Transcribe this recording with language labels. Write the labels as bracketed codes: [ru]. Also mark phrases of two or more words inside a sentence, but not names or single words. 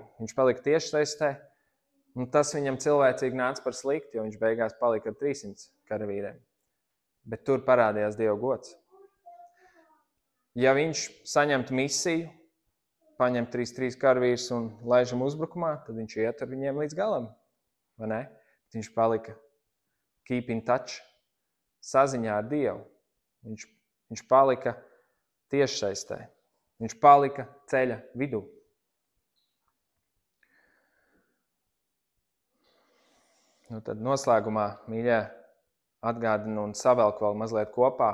[lv] Viņš palika tiešsaistē, un tas viņam cilvēcīgi nāca par slikti, jo viņš beigās palika ar 300 karavīriem. Bet tur parādījās Dieva gods. Ja viņš saņemtu misiju, paņem 33 karavīrus un laižam uzbrukumā, tad viņš iet ar viņiem līdz galam, vai ne? Viņš palika [en] keep in touch, [lv] saziņā ar Dievu. Viņš palika tiešsaistē. Viņš palika ceļa vidū. Nu tad noslēgumā, mīļie, atgādinu un savelku vēl mazliet kopā.